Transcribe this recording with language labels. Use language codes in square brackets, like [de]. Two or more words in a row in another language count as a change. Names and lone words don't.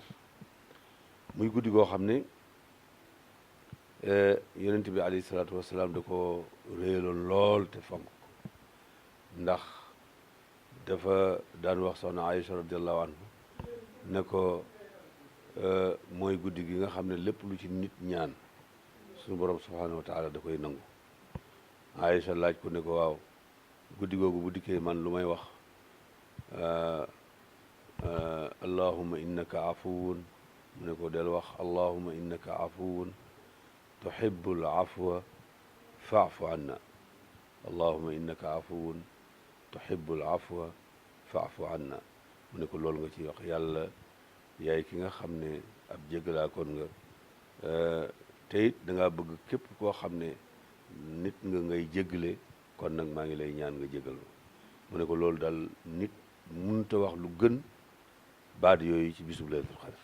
[wo] muy guddi goo xam ne yonent bi [ar] عليه الصلاة والسلام [wo] da ko réyaloon lool te fonk ko, ndax dafa daan wax soxna Aïcha [ar] رضي الله عنه [wo] ne ko mooy guddi gi nga xam ne lépp lu ci nit ñaan suñu borom [ar] سبحانه وتعالى [wo] da koy nangu. Aïcha laaj ko ne ko waaw guddi googu bu dikkee man lu may wax [ar] اللهم إنك عفو, [wo] mu ne ko del wax [ar] اللهم إنك عفو تحب العفو فاعف عنا, اللهم إنك عفو تحب العفو فاعف عنا. [wo] mu ne ko loolu nga ci wax, yàlla yaay ki nga xam ne ab jéggalaa kon nga te it dangaa bëgg képp koo xam ne nit nga ngay jéggale, kon nag maa ngi lay ñaan nga jéggal ma. mu ne ko loolu daal nit mënut a wax lu gën baat yooyu ci bisub [ar] ليلة القدر.